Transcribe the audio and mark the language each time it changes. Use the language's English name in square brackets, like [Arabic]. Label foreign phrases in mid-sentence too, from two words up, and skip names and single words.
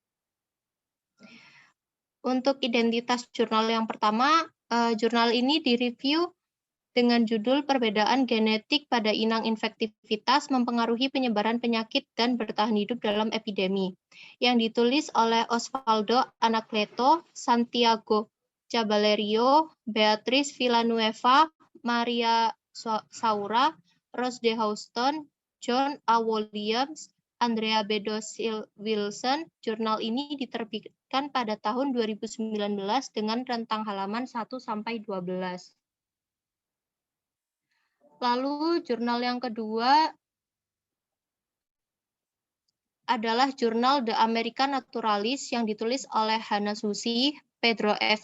[Indonesian] Untuk identitas jurnal yang pertama, jurnal ini direview dengan judul Perbedaan Genetik pada Inang Infektivitas Mempengaruhi Penyebaran Penyakit dan Bertahan Hidup dalam Epidemi, yang ditulis oleh Osvaldo Anacleto, Santiago Caballero, Beatrice Villanueva, Maria Saura, Rose de Houston, John A. Williams, Andrea Bedos Wilson. Jurnal ini diterbitkan pada tahun 2019 dengan rentang halaman 1 sampai 12. Lalu jurnal yang kedua adalah jurnal The American Naturalist yang ditulis oleh Hannah Susi, Pedro F.